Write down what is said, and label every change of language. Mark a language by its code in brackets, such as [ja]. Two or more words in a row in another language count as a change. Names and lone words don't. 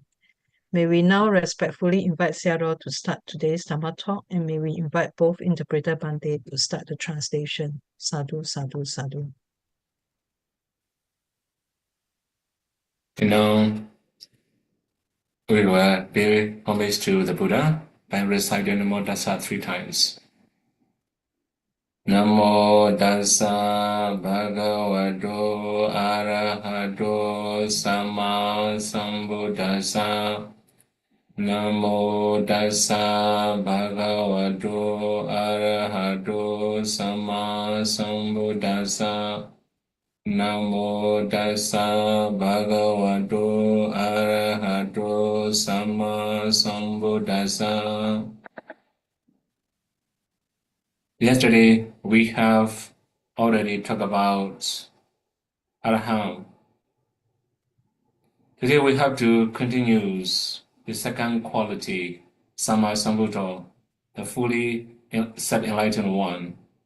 [en] May we now respectfully invite Sierra to start today's Dhamma talk, and may we invite both interpreter Bante to start the translation. [pi] Sadhu, sadhu, sadhu. [en] We will pay homage to the Buddha by reciting [pi] Namo Tassa [en] 3 times. [pi] Namo Tassa Bhagavato Arahato Sama Sambuddhassa. Namo Tassa Bhagavato Arahato Sama Sambuddhassa. Namo Tassa Bhagavato Arahato Sama Sambuddhassa. [en] Yesterday we have already talked about Araham. Today we have to continue the second quality, Sama Sambuddha, the fully self-enlightened one.